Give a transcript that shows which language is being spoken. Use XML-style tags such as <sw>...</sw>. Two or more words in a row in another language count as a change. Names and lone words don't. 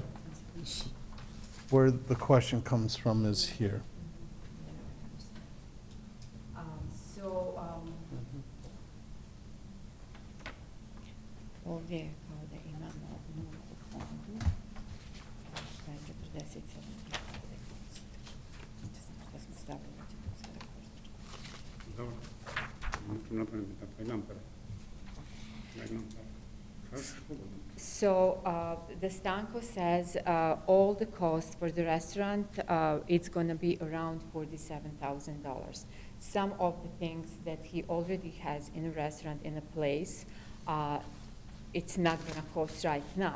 <en>Where the question comes from is here.</en> <hr>Ovdje je kao da imamo 0 u fondu, što je 47 da smo stavili da će to sada koštati. Dobro, možemo napraviti tako, imam prvo.</hr> <en>So the Stanko says all the costs for the restaurant, it's going to be around $47,000. Some of the things that he already has in a restaurant, in a place, it's not going to cost right now.</en>